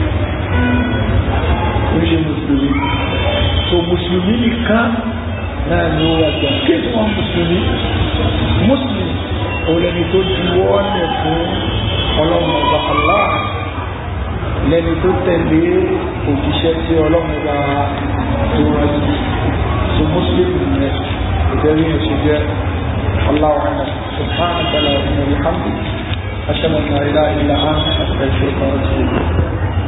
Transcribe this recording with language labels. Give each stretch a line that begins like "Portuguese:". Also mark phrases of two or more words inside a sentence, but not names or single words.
Yoruba: So mùsùlùmí nìkan náà ni ó wà jẹ́ kí ni wọ́n mùsùlùmí olẹ́ni tó juwọ́ lẹ̀ fún ọlọ́run ọba Allah lẹ́ni tó tẹ̀lé òjíṣẹ́ tí ọlọ́run ọba tó rán sí. So Muslim ni ìdẹ́rí ẹ̀ṣẹ̀ jẹ́
Arabic: الله أعلم. سبحانك اللهم وبحمدك أشهد أن لا إله إلا أنت أستغفرك وأتوب إليك.